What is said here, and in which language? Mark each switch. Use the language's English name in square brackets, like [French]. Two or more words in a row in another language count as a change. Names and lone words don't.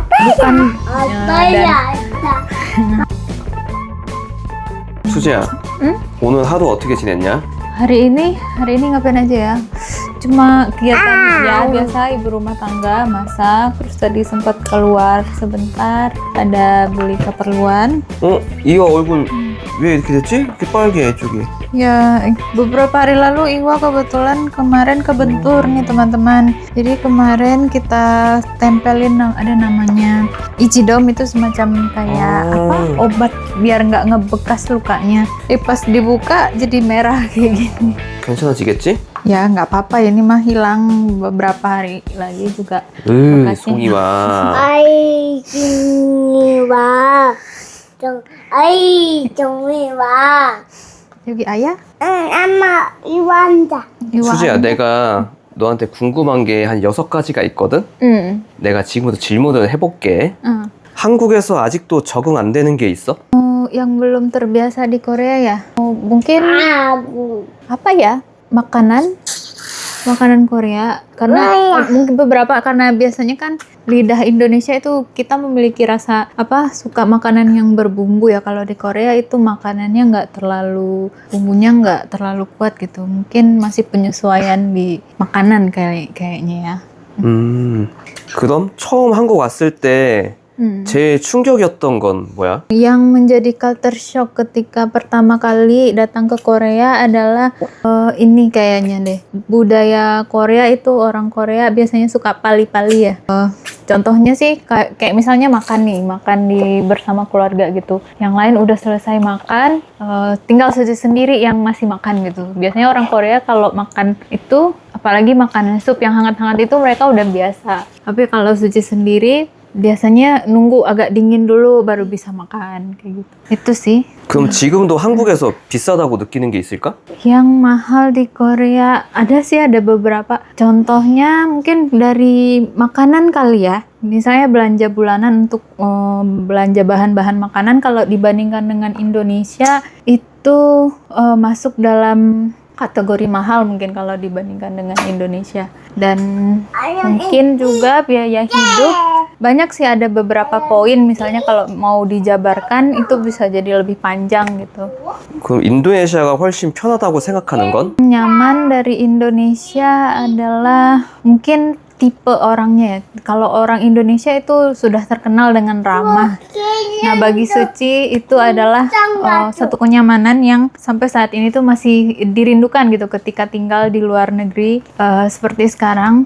[Indonesian] bukan [Korean] 수지야, 오늘 하루 어떻게 지냈냐? [Indonesian] hari ini ngapain aja ya? Cuma kegiatan ya biasa ibu rumah tangga, masak, terus tadi sempat keluar sebentar, ada beli keperluan. [Korean] 이거 얼굴 왜 이렇게 됐지? 이렇게 빨개 쪽이. [Indonesian] Ya, beberapa hari lalu Iwa kebetulan kemarin kebentur nih teman-teman. Jadi kemarin kita tempelin ada namanya Ichidom, itu semacam kayak obat biar nggak ngebekas lukanya. Pas dibuka jadi merah kayak gini. [Korean] 괜찮아지겠지? [Indonesian] Ya nggak apa-apa, ini mah hilang beberapa hari lagi juga. [Korean] 송이와. 종이와 여기 아야? 응, 엄마 이완자. 수지야, 내가 너한테 궁금한 게 한 6가지가 있거든? 응. 내가 지금부터 질문을 해볼게. 응. 한국에서 아직도 적응 안 되는 게 있어? [Indonesian] Yang belum terbiasa di Korea ya? Mungkin 아구. apa ya? Makanan Korea, karena mungkin beberapa, karena biasanya kan lidah Indonesia itu kita memiliki rasa suka makanan yang berbumbu ya. Kalau di Korea itu makanannya bumbunya nggak terlalu kuat gitu. Mungkin masih penyesuaian di makanan kayaknya ya. [Korean] 그럼 처음 한국 왔을 때 제일 충격이었던 건 뭐야? [Indonesian] Yang menjadi [English] culture shock [Indonesian] ketika pertama kali datang ke Korea adalah ini kayaknya deh. Budaya Korea itu, orang Korea biasanya suka pali-pali ya. Contohnya sih kayak misalnya makan bersama keluarga gitu. Yang lain udah selesai makan, tinggal Suci sendiri yang masih makan gitu. Biasanya orang Korea kalau makan itu, apalagi makanan sup yang hangat-hangat itu mereka udah biasa. Tapi kalau Suci sendiri biasanya nunggu agak dingin dulu baru bisa makan kayak gitu. Itu sih. [Korean] 그럼 지금도 한국에서 비싸다고 느끼는 게 있을까? [Indonesian] Yang mahal di Korea ada beberapa. Contohnya mungkin dari makanan kali ya. Misalnya belanja bulanan untuk belanja bahan-bahan makanan, kalau dibandingkan dengan Indonesia itu masuk dalam kategori mahal mungkin kalau dibandingkan dengan Indonesia. Dan mungkin juga biaya hidup banyak sih, ada beberapa poin misalnya kalau mau dijabarkan itu bisa jadi lebih panjang gitu. [Korean] 그럼 인도네시아가 훨씬 편하다고 생각하는 건? [Indonesian] Nyaman dari Indonesia adalah mungkin tipe orangnya ya. Kalau orang Indonesia itu sudah terkenal dengan ramah. Nah, bagi Suci itu adalah satu kenyamanan yang sampai saat ini tuh masih dirindukan gitu ketika tinggal di luar negeri seperti sekarang.